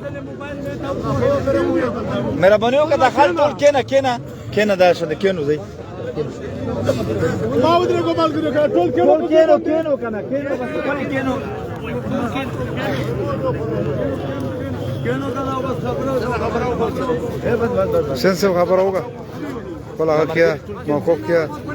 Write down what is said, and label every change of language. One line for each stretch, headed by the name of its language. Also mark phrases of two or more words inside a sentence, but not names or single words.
Pashto: مهرباني وکړه دا خل ټول کېنه دا شنه کېنو ځئ ما ودرېګو ملګرو ټول کېنو کنه کېنو بس کېنو حسین صاحب خبره وکړه خپل هغه کیا موقف کیا